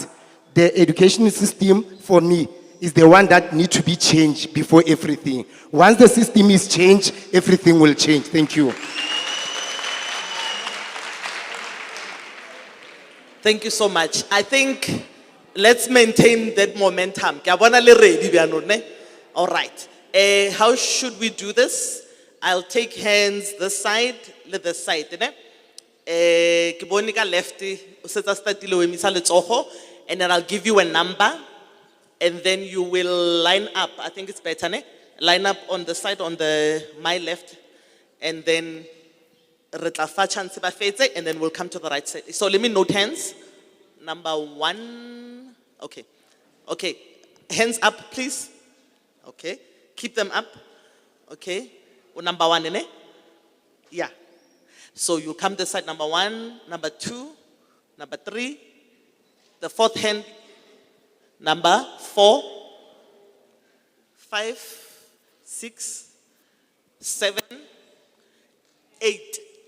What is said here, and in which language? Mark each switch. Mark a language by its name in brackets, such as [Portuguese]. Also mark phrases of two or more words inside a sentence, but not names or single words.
[English] The education system, for me, is the one that needs to be changed before everything. Once the system is changed, everything will change. Thank you. Thank you so much. I think let's maintain that momentum. [Tswana] Ke a bona le ready byanong, ne? [English] All right. How should we do this? I'll take hands this side, this side, ne? [Tswana] Ke bone ka lefty, o setsa startile o emisa letsogo, [English] and then I'll give you a number, and then you will line up. I think it's better, ne? Line up on the side, on my left, and then [Tswana] re tla fa chance ba fetse, [English] and then we'll come to the right side. So let me note hands. Number 1. Okay. Okay. Hands up, please. Okay. Keep them up. Okay. Number 1, ne? Yeah. So you come this side, number 1, number 2, number 3, the 4th hand, number 4, 5, 6, 7, 8.